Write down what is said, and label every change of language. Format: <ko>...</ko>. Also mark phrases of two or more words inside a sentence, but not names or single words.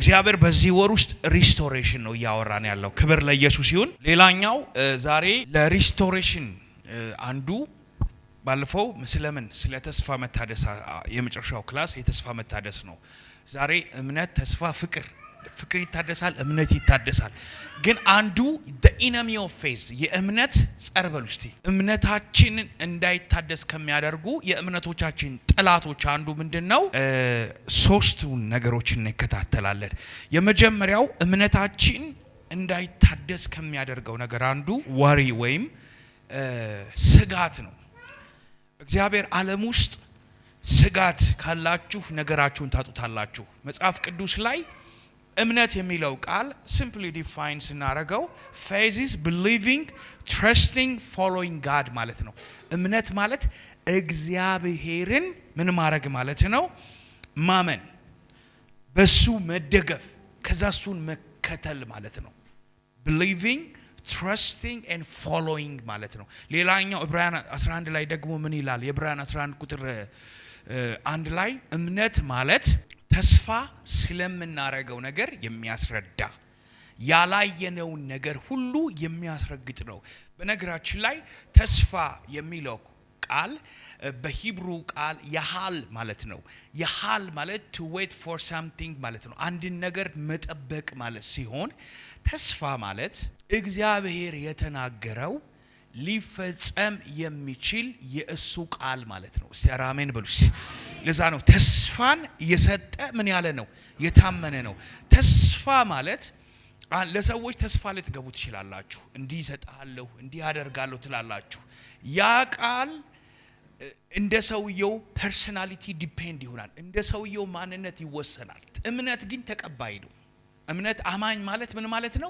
<am>እግዚአብሔር በዚህ ወር ውስጥ ሪስቶሬሽን ነው ያወራን ያለው። ክብር ለኢየሱስ ይሁን። ሌላኛው ዛሬ ለሪስቶሬሽን አንዱ ባለፈው ስለ ተስፋ መታደስ የመጨረሻው ክላስ የተስፋ መታደስ ነው። ዛሬ እምነት፣ ተስፋ፣ ፍቅር ይታደሳል፣ እምነት ይታደሳል። ግን አንዱ</am> <en>the enemy of faith</en> <am>የእምነት ጸር በሉ እስቲ እምነታችንን እንዳይታደስ ከሚያደርጉ የእምነቶቻችን ጠላቶች አንዱ ምንድነው? ሶስቱን ነገሮችን እንከታተላለን። የመጀመሪያው እምነታችን እንዳይታደስ ከሚያደርገው ነገር አንዱ ወሪ ወይም ስጋት ነው። እግዚአብሔር ዓለም ውስጥ ስጋት ካላችሁ ነገራችሁን ታጡታላችሁ። መጽሐፍ ቅዱስ ላይ እምነት የሚለው ቃል</am> <en>simply define</en> <am>ስናረገው</am> <en>faith is believing, trusting, following God</en> <am>ማለት ነው። እምነት ማለት እግዚአብሔርን ምን ማድረግ ማለት ነው? ማመን፣ በሱ መደገፍ፣ ከዛ እሱን መከተል ማለት ነው።</am> <en>believing, trusting and following</en> <am>ማለት ነው። ሌላኛው ዕብራውያን 11 ላይ ደግሞ ምን ይላል? የዕብራውያን 11 ቁጥር 1 ላይ እምነት ማለት ተስፋ ስለምናረገው ነገር የሚያስረዳ ያላየነውን ነገር ሁሉ የሚያስረግጥ ነው። በነገራችን ላይ ተስፋ የሚለው ቃል በሂብሩ ቃል ያሃል ማለት ነው። ያሃል ማለት</am> <en>to wait for something</en> <am>ማለት ነው። አንድን ነገር መጠበቅ ማለት ሲሆን ተስፋ ማለት እግዚአብሔር የተናገረው ሊፈጸም የሚችል የእሱ ቃል ማለት ነው። አሜን በሉ። ለዛ ነው ተስፋን የሰጠ ምን ያለ ነው? የታመነ ነው። ተስፋ ማለት ለሰዎች ተስፋ ልትገቡ ትችላላችሁ። እንዲህ እሰጥሃለሁ፣ እንዲህ አደርጋለሁ ትላላችሁ። ያ ቃል እንደ ሰውየው</am> <en>personality depend</en> <am>ይሆናል። እንደ ሰውየው ማንነት ይወሰናል። እምነት ግን ተቀባይ ነው። እምነት አማኝ ማለት ምን ማለት ነው?</am>